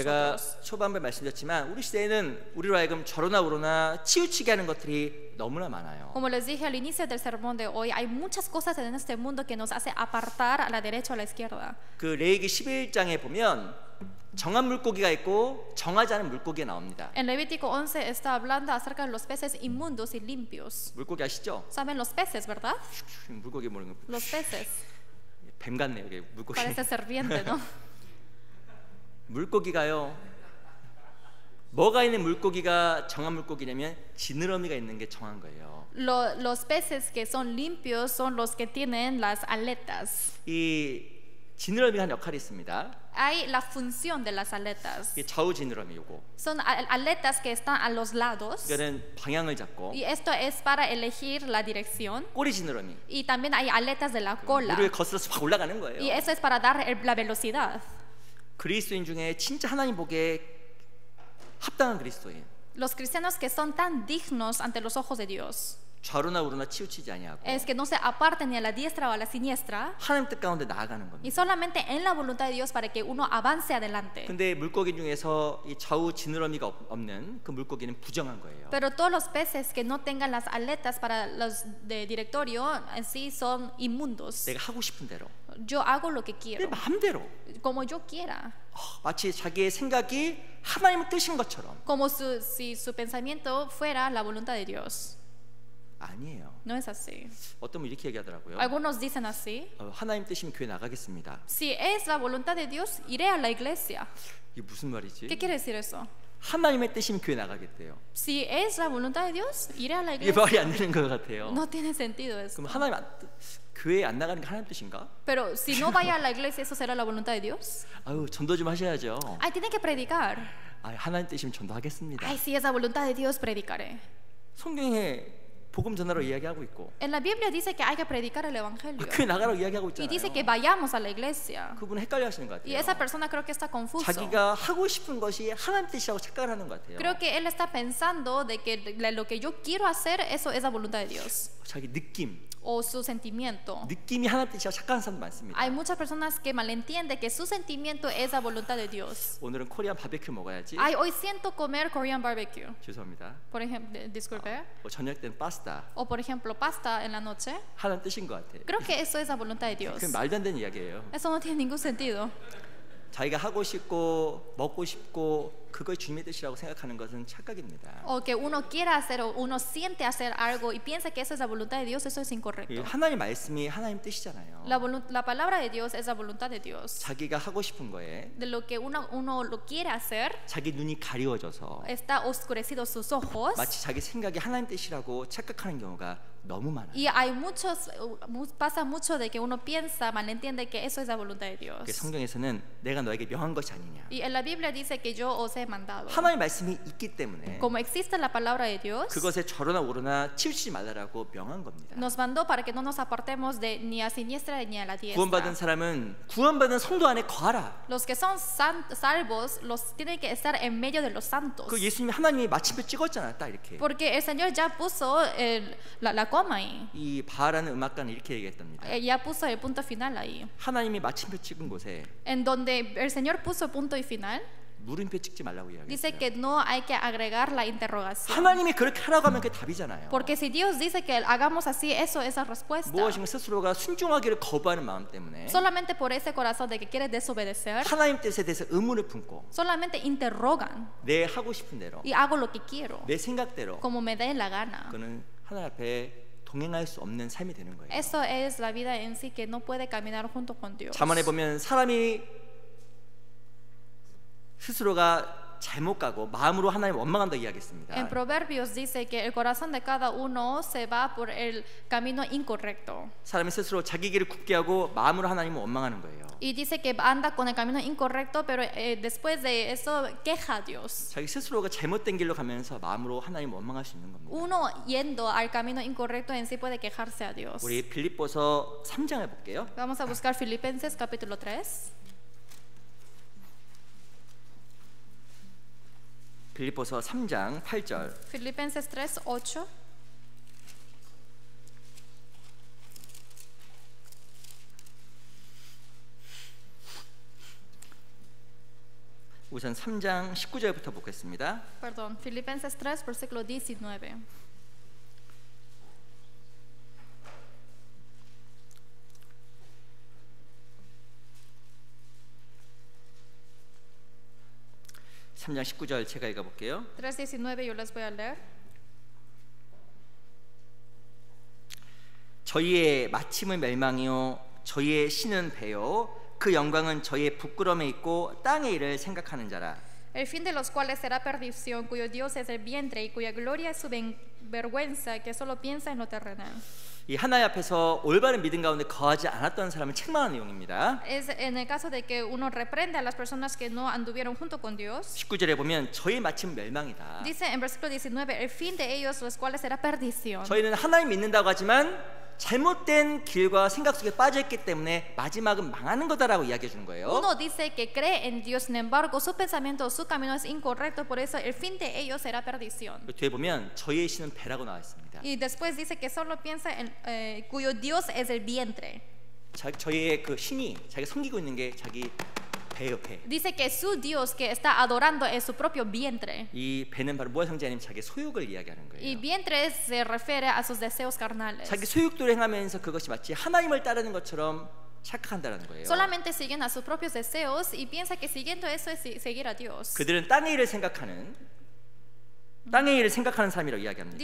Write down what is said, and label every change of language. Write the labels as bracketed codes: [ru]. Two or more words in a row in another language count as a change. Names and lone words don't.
[ko] 제가 [es] nosotros. [ko] 초반부에 말씀드렸지만 우리 시대에는 우리로 하여금 좌로나 우로나 치우치게 하는 것들이 너무나 많아요. [es] Como les dije al inicio del sermón de hoy, hay muchas cosas en este mundo que nos hace apartar a la derecha o a la izquierda. [ko] 그 레위기 11장에 보면 정한 물고기가 있고 정하지 않은 물고기가 나옵니다. [es] En Levítico 11 está hablando acerca de los peces inmundos y limpios. [ko] 물고기 아시죠? [es] ¿Saben los peces, verdad? [ko] 물고기 모르는 거. [es] Los peces. [ko] 뱀 같네요. 이게 물고기. [es] Parece serpiente, ¿no? [ko] 물고기가요. 뭐가 있는 물고기가 정한 물고기냐면 지느러미가 있는 게 정한 거예요. [es] Los peces que son limpios son los que tienen las aletas. [ko] 이 지느러미가 한 역할이 있습니다. [es] Hay la función de las aletas. [ko] 이게 좌우 지느러미고. [es] Son aletas que están a los lados. [ko] 이거는 방향을 잡고. [es] Y esto es para elegir la dirección. [ko] 꼬리 지느러미. [es] Y también hay aletas de la cola. [ko] 물을 거슬러서 확 올라가는 거예요. [es] Y eso es para dar la velocidad. [ko] 그리스도인 중에 진짜 하나님 보기에 합당한 그리스도인. [es] Los cristianos que son tan dignos ante los ojos de Dios. [ko] 좌로나 우로나 치우치지 아니하고 [es] es que no se aparten ni a la diestra o a la siniestra, [ko] 하나님 뜻 가운데 나아가는 [es] y [ko] 겁니다. [es] solamente en la voluntad de Dios para que uno avance adelante. [ko] 근데 물고기 중에서 이 좌우 지느러미가 없는 그 물고기는 부정한 거예요. [es] Pero todos los peces que no tengan las aletas para los de directorio en sí son inmundos. [ko] 내가 하고 싶은 대로, [es] Yo hago lo que [ko] 내 [es] quiero, [ko] 마음대로, [es] como yo quiera, [ko] 마치 자기의 생각이 하나님의 뜻인 것처럼. [es] como si su pensamiento fuera la voluntad de Dios. [ko] 아니에요. [es] No es así. [ko] 어떤 분 이렇게 얘기하더라고요. [es] Algunos dicen así: [ko] 하나님 뜻이면 교회 나가겠습니다. [es] si es la voluntad de Dios, iré a la iglesia. [ko] 이게 무슨 말이지? [es] ¿Qué quiere decir eso? [ko] 하나님의 뜻이면 교회 나가겠대요. [es] Si es la voluntad de Dios, iré a la [ko] 이게 [es] iglesia. [ko] 말이 안 되는 것 같아요. [es] No tiene sentido eso. [ko] 그럼 교회 안 나가는 게 하나님 뜻인가? [es] Pero si no vaya a la iglesia, ¿eso será la voluntad de Dios? [ko] 아유, 전도 좀 하셔야죠. [es] Ay, tiene que predicar. [ko] 아, 하나님 뜻이면 전도하겠습니다. [es] Ay, si es la voluntad de Dios, predicaré. [ko] 성경에 복음 전하러 이야기하고 있고 [es] En la Biblia dice que hay que predicar el evangelio. [ko] 교회 나가라고 이야기하고 [es] Y dice que [ko] 있잖아요. [es] vayamos a la iglesia. [ko] 그분은 헷갈려 하시는 것 [es] Y [ko] 같아요. [es] esa persona creo que está confuso. [ko] 자기가 하고 싶은 것이 하나님 뜻이라고 착각을 하는 것 같아요. [es] Creo que él está pensando de que lo que yo quiero hacer, eso es la voluntad de Dios. [ko] 자기 느낌, [es] O su sentimiento. [ko] 느낌이 하나님 뜻이라고 착각하는 사람도 많습니다. [es] Hay muchas personas que malentienden que su sentimiento es la voluntad de Dios. [ko] 오늘은 [en] Korean barbecue [ko] 먹어야지. [es] Ay, hoy siento comer [en] Korean barbecue. [ko] 죄송합니다. [es] Por ejemplo, disculpe. [ko] 저녁 때는 파스타. [es] O por ejemplo, pasta en la noche. [ko] 하나님 뜻인 것 같아요. [es] Creo que eso es la voluntad de Dios. [ko] 그건 말도 안 되는 이야기예요. [es] Eso no tiene ningún sentido. [ko] 자기가 하고 싶고 먹고 싶고 그걸 주님의 뜻이라고 생각하는 것은 착각입니다. [es] O que uno quiera hacer o uno siente hacer algo y piensa que eso es la voluntad de Dios, eso es [ko] 이 [es] incorrecto. [ko] 하나님 말씀이 하나님 뜻이잖아요. [es] La palabra de Dios es la voluntad de Dios. [ko] 자기가 하고 싶은 거에 [es] De lo que uno lo quiere hacer, [ko] 자기 눈이 가리워져서 [es] está oscurecido sus ojos. [ko] 마치 자기 생각이 하나님 뜻이라고 착각하는 경우가 너무 많아요. [es] Y hay pasa mucho de que uno piensa, malentiende que eso es la voluntad de [ko] 그래서 [es] Dios. [ko] 성경에서는 내가 너에게 명한 것이 아니냐. [es] Y en la Biblia dice que yo os he mandado. [ko] 하나님 말씀이 있기 때문에 [es] Como existe la palabra de Dios, [ko] 그것에 좌로나 우로나 치우치지 말라라고 명한 겁니다. [es] nos mandó para que no nos apartemos de ni a siniestra ni a la [ko] 구원받은 [es] diestra. [ko] 사람은 구원받은 성도 안에 거하라. [es] Los que son salvos, los tienen que estar en medio de los santos. [ko] 그 예수님이 하나님이 마침표 찍었잖아요. 딱 이렇게. [es] Porque el Señor ya puso la coma ahí. [ko] 이 바하라는 음악가는 이렇게 얘기했답니다. [es] Ya puso el punto final ahí. [ko] 하나님이 마침표 찍은 곳에 [es] En donde el Señor puso punto y final, [ko] 물음표 찍지 말라고 [es] dice [ko] 이야기했어요. [es] que no hay que agregar la interrogación. [ko] 하나님이 그렇게 하라고 하면 그게 답이잖아요. [es] Porque si Dios dice que hagamos así, eso es la respuesta. [ko] 무엇인가 스스로가 순종하기를 거부하는 마음 때문에 [es] Solamente por ese corazón de que quiere desobedecer, [ko] 하나님 뜻에 대해서 의문을 품고 [es] solamente interrogan [ko] 내 하고 싶은 대로 [es] y hago lo que quiero, [ko] 내 생각대로 [es] como me dé la gana. [ko] 그는 하나님 앞에 동행할 수 없는 삶이 되는 거예요. [es] Eso es la vida en sí, que no puede caminar junto con Dios. [ko] 잠언에 보면 사람이 스스로가 잘못 가고 마음으로 하나님 원망한다 이야기했습니다. [es] En Proverbios dice que el corazón de cada uno se va por el camino incorrecto. [ko] 사람이 스스로 자기 길을 굽게 하고 마음으로 하나님을 원망하는 거예요. [es] Y dice que anda con el camino incorrecto, pero después de eso queja a Dios. [ko] 자기 스스로가 잘못된 길로 가면서 마음으로 하나님 원망할 수 있는 겁니다. [es] Uno yendo al camino incorrecto en sí puede quejarse a Dios. [ko] 우리 빌립보서 3장을 볼게요. [es] Vamos a buscar Filipenses capítulo 3. [ko] 빌립보서 3장 8절. [es] Filipenses 3, 8. [ko] 우선 3장 19절부터 보겠습니다. [es] Perdón, Filipenses 3, versículo 19. [ko] 삼 3장 19절 제가 읽어볼게요. [es] 3:19 yo les voy a leer. [ko] 저희의 마침은 멸망이요 저희의 신은 배요 그 영광은 저희의 부끄러움에 있고 땅의 일을 생각하는 자라. [es] El fin de los cuales será perdición, cuyo Dios es el vientre y cuya gloria es su vergüenza, que solo piensa en lo terrenal. [ko] 이 하나님 앞에서 올바른 믿음 가운데 거하지 않았던 사람을 책망하는 내용입니다. [es] Es en el caso de que uno reprende a las personas que no anduvieron junto con Dios. [ko] 19절에 보면 저희 마침은 멸망이다. [es] Dice en versículo 19, el fin de ellos los cuales será perdición. [ko] 저희는 하나님 믿는다고 하지만 잘못된 길과 생각 속에 빠져있기 때문에 마지막은 망하는 거다라고 이야기해 주는 거예요. [es] Uno dice que cree en Dios, sin embargo, su pensamiento, su camino es incorrecto, por eso el fin de ellos será perdición. [ko] 뒤에 보면 저희의 신은 배라고 나와 있습니다. [es] Y después dice que solo piensa en cuyo Dios es el vientre. [ko] 저희의 그 신이 자기 섬기고 있는 게 자기 배예요, 배. [es] Dice que su Dios que está adorando es su propio vientre. [ko] 이 배는 바로 뭐의 상징이 아니면 자기 소욕을 이야기하는 [es] Y [ko] 거예요. [es] vientre se refiere a sus deseos carnales. [ko] 자기 소욕대로 행하면서 그것이 마치 하나님을 따르는 것처럼 착각한다는 거예요. [es] Solamente siguen a sus propios deseos y piensa que siguiendo eso es seguir a Dios. [ko] 그들은 땅의 일을 생각하는 사람이라고 이야기합니다.